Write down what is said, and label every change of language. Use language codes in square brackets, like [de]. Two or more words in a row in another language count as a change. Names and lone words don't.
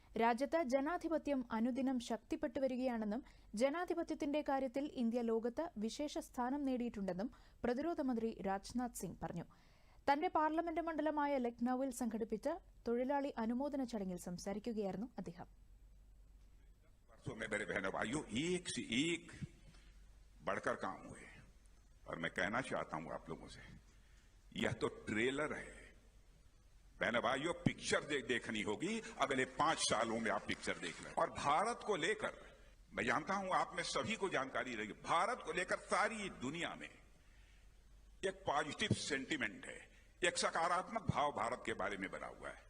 [ml] രാജ്യത്ത് ജനാധിപത്യം അനുദിനം ശക്തിപ്പെട്ടുവരികയാണെന്നും ജനാധിപത്യത്തിന്റെ കാര്യത്തിൽ ഇന്ത്യ ലോകത്ത് വിശേഷ സ്ഥാനം നേടിയിട്ടുണ്ടെന്നും പ്രതിരോധ മന്ത്രി രാജ്നാഥ് സിംഗ് പറഞ്ഞു. തന്റെ പാർലമെന്റ് മണ്ഡലമായ ലക്നൌവിൽ സംഘടിപ്പിച്ച തൊഴിലാളി അനുമോദന ചടങ്ങിൽ സംസാരിക്കുകയായിരുന്നു അദ്ദേഹം. [hi] बढ़कर काम हुए और मैं कहना चाहता हूं आप लोगों से, यह तो ट्रेलर है. बहन भाइयों, पिक्चर देखनी होगी. अगले 5 सालों में आप पिक्चर देख लें. और भारत को लेकर मैं जानता हूं आप में सभी को जानकारी रहेगी, भारत को लेकर सारी दुनिया में एक [en] positive sentiment [hi] है, एक सकारात्मक भाव भारत के बारे में बना हुआ है.